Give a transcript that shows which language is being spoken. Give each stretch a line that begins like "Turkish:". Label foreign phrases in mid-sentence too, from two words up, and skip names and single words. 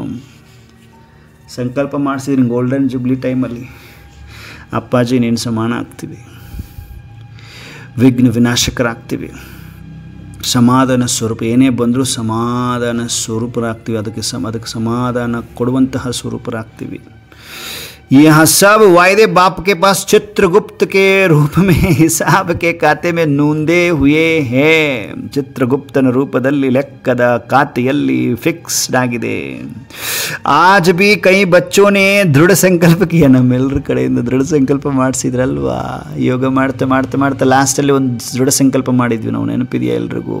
Kannada: ಸಂಕಲ್ಪ ಮಾಡಿಸಿದ್ರಿ
English: golden jubilee
Kannada: ಟೈಮಲ್ಲಿ, ಅಪ್ಪಾಜಿ ನೀನು ಸಮಾನ ಆಗ್ತೀವಿ, ವಿಘ್ನ ವಿನಾಶಕರಾಗ್ತೀವಿ, ಸಮಾಧಾನ ಸ್ವರೂಪ, ಏನೇ ಬಂದರೂ ಸಮಾಧಾನ ಸ್ವರೂಪರಾಗ್ತೀವಿ, ಅದಕ್ಕೆ ಸಮಾಧಾನ ಕೊಡುವಂತಹ ಸ್ವರೂಪರಾಗ್ತೀವಿ.
Hindi: यह सब वायदे बाप के पास चित्रगुप्त के रूप में हिसाब के खाते में नूंदे हुए हैं.
Kannada: ಚಿತ್ರಗುಪ್ತನ ರೂಪದಲ್ಲಿ ಲೆಕ್ಕದ ಖಾತೆಯಲ್ಲಿ ಫಿಕ್ಸ್ಡ್ ಆಗಿದೆ.
Hindi: आज भी कई बच्चों ने दृढ़ संकल्प किया.
Kannada: ನಮ್ಮೆಲ್ಲರ ಕಡೆಯಿಂದ ದೃಢ ಸಂಕಲ್ಪ ಮಾಡಿಸಿದ್ರಲ್ವಾ? ಯೋಗ ಮಾಡ್ತಾ ಲಾಸ್ಟಲ್ಲಿ ಒಂದು ದೃಢ ಸಂಕಲ್ಪ ಮಾಡಿದ್ವಿ ನಾವು, ನೆನಪಿದೆಯಾ ಎಲ್ರಿಗೂ?